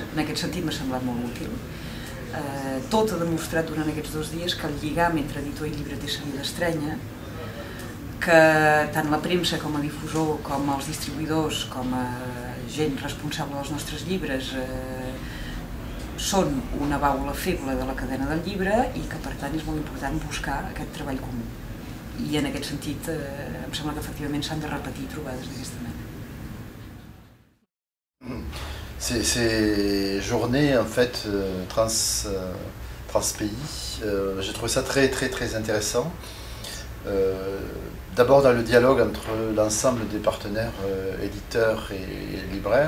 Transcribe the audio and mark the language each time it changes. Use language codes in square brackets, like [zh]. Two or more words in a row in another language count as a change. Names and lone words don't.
[ca] En aquest sentit m'ha semblat molt útil. Tot ha demostrat durant aquests 2 dies que el lligam entre editor i llibreter s'havia d'estrènyer, que tant la premsa com a difusor, com els distribuïdors, com a gent responsable dels nostres llibres són una baula feble de la cadena del llibre i que per tant és molt important buscar aquest treball comú. I en aquest sentit em sembla que efectivament s'han de repetir trobades d'aquesta mena. [fr] Ces journées en fait trans-pays, j'ai trouvé ça très intéressant. D'abord dans le dialogue entre l'ensemble des partenaires éditeurs et libraires.